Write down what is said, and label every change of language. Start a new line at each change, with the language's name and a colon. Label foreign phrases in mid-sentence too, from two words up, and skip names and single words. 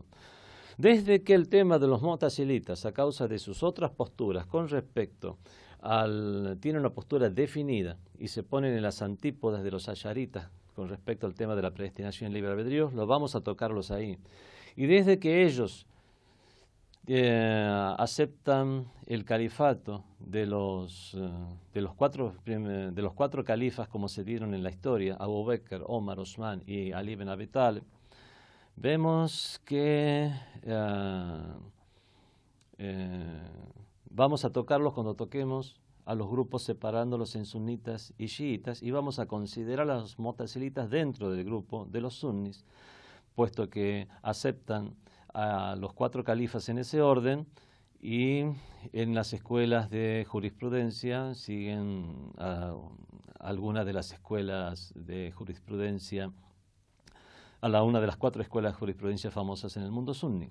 Spanish: Desde que el tema de los mu'tazilitas, a causa de sus otras posturas con respecto tiene una postura definida y se ponen en las antípodas de los asharitas con respecto al tema de la predestinación y libre albedrío, lo vamos a tocarlos ahí. Y desde que ellos aceptan el califato de los cuatro califas como se dieron en la historia, Abu Bakr, Omar, Osman y Ali ibn Abi Talib, vemos que vamos a tocarlos cuando toquemos a los grupos separándolos en sunitas y chiitas, y vamos a considerar a los mu'tazilitas dentro del grupo de los sunnis, puesto que aceptan a los cuatro califas en ese orden, y en las escuelas de jurisprudencia siguen algunas de las escuelas de jurisprudencia, una de las cuatro escuelas de jurisprudencia famosas en el mundo sunni.